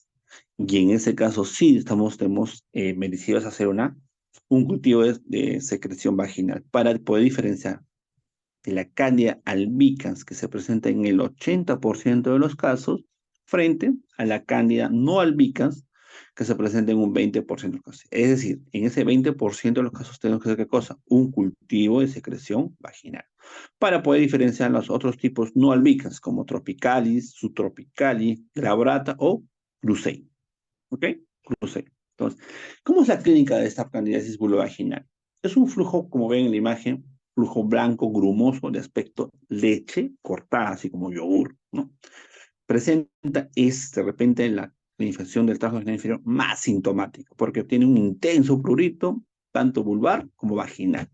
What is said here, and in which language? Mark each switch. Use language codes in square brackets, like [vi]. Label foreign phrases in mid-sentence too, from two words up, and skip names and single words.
[es] Y en ese caso sí tenemos merecidos hacer un cultivo de secreción vaginal para poder diferenciar de la Candida albicans que se presenta en el 80% de los casos frente a la Candida no albicans que se presenta en un 20% de los casos. Es decir, en ese 20% de los casos tenemos que hacer ¿qué cosa? Un cultivo de secreción vaginal para poder diferenciar los otros tipos no albicans como tropicalis, subtropicalis, glabrata o lucei. ¿Ok? Lucei. Entonces, ¿cómo es la clínica de esta candidiasis vulvovaginal? Es un flujo, como ven en la imagen, flujo blanco, grumoso, de aspecto leche cortada, así como yogur, ¿no? Presenta de repente la infección del tracto genital inferior más sintomático, porque tiene un intenso prurito, tanto vulvar como vaginal.